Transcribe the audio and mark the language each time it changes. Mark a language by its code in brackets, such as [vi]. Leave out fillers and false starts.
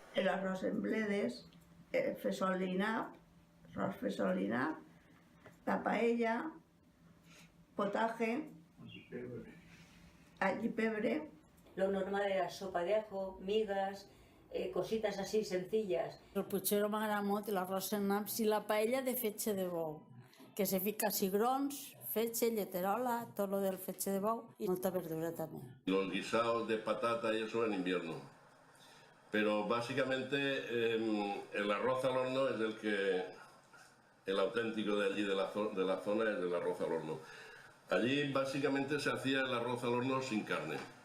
[es] El arroz en bledes, fesolina, la paella, potaje, allí pebre. Lo normal era sopa de ajo, migas, cositas así sencillas. [ca] El puchero m'agrada molt i l'arròs en naps i la paella de fetge de bou, que se fica cigrons, fetge, lleterola, tot lo del fetge de bou y molta verdura [es] también. Los guisados de patata y eso en invierno. Pero básicamente el arroz al horno es el auténtico de allí, de la zona, es el arroz al horno. Allí básicamente se hacía el arroz al horno sin carne.